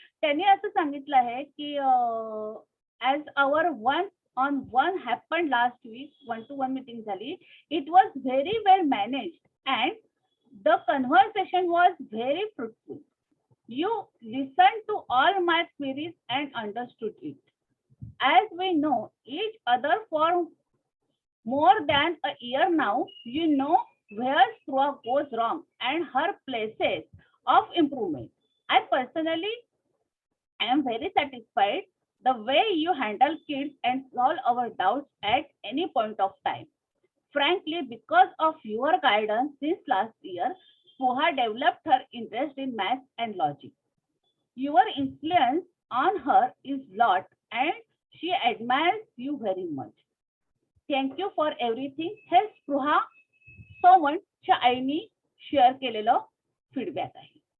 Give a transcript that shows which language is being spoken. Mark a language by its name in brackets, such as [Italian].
[Marathi] त्यांनी असं सांगितलं आहे की [English] as our one on one happen last week 1 to 1 [Marathi] meeting झाली. [English] It was very well managed and the conversation was very fruitful. You listened to all my queries and understood it. As we know each other for more than a year now, you know where Sruha goes wrong and her places of improvement. I personally am very satisfied the way you handle kids and solve our doubts at any point of time. Frankly, because of your guidance since last year, Sruha developed her interest in math and logic. Your influence on her is lot and she admires you very much. Thank you for everything. [Marathi] हे स्पृहा सोमनच्या आईनी share केलेलं feedback आहे.